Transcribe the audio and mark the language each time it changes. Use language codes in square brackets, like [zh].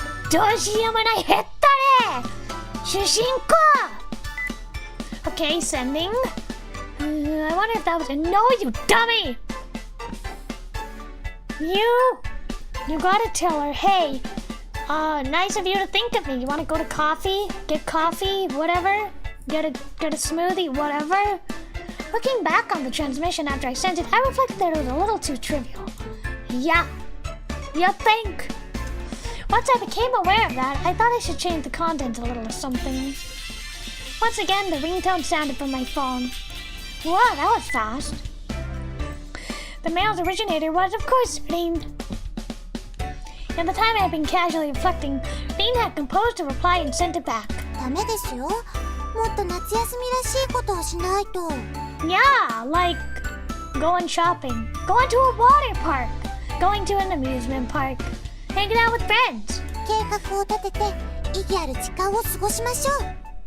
[ja] どうしようもないヘッドね主人公 [en] Okay, sending. I wonder if that was a no, you dummy! You gotta tell her, hey, nice of you to think of me. You wanna go to coffee? Get coffee? Whatever? Get a smoothie? Whatever? Looking back on the transmission after I sent it, I reflected that it was a little too trivial. Yeah. You think? Once I became aware of that, I thought I should change the content a little or something. Once again, the ringtone sounded from my phone. Whoa, that was fast. The mail's originator was, of course, Rin. At the time I had been casually reflecting, Rin had composed a reply and sent it back. [ja] ダメですよ。もっと夏休みらしいことをしないと。 [en] Yeah, like going shopping, going to a water park, going to an amusement park, hanging out with friends. [ja] 計画を立てて意義ある時間を過ごしましょう。